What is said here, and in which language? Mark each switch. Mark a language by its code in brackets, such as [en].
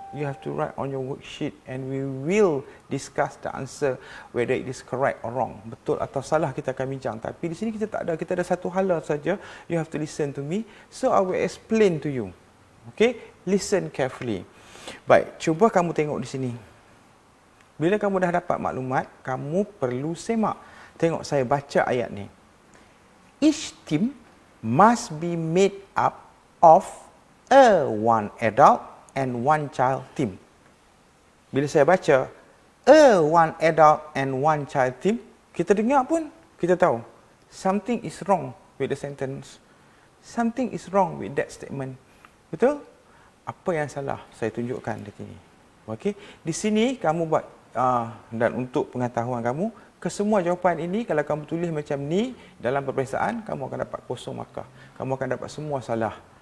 [en] You have to write on your worksheet and we will discuss the answer whether it is correct or wrong. [ms] Betul atau salah kita akan bincang. Tapi di sini kita tak ada, kita ada satu hala saja. [en] You have to listen to me. So I will explain to you. Okay? Listen carefully. [ms] Baik, cuba kamu tengok di sini. Bila kamu dah dapat maklumat, kamu perlu semak. Tengok saya baca ayat ni. [en] Each team must be made up of one adult and one child team. [ms] Bila saya baca [en] one adult and one child team, [ms] kita dengar pun kita tahu [en] something is wrong with the sentence. Something is wrong with that statement. [ms] Betul? Apa yang salah? Saya tunjukkan di sini. Okey, di sini kamu buat dan untuk pengetahuan kamu, kesemua jawapan ini kalau kamu tulis macam ni dalam peperiksaan, kamu akan dapat kosong markah. Kamu akan dapat semua salah.